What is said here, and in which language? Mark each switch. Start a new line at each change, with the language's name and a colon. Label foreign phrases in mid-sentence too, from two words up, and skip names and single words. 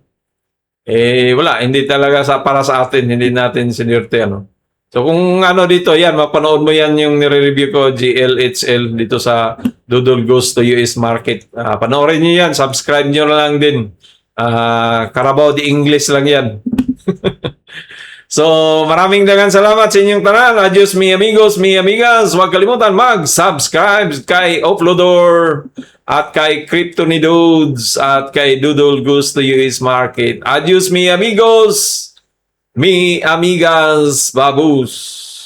Filipino: Wala, hindi talaga para sa atin, hindi natin sinirte So kung dito, yan, mapanood mo yan yung nire-review ko, GLHL, dito sa Doodle Goes to US Market. Panoorin nyo yan, subscribe nyo lang din. Carabao the English lang yan. So maraming salamat
Cebuano: sa inyong tanan.
Spanish: Adios mi amigos, mi amigas.
Filipino: Huwag kalimutan mag-subscribe kay Offloador at kay Crypto ni Dudes at kay Doodle Goes to US Market.
Spanish: Adios mi amigos, mi amigas, babus.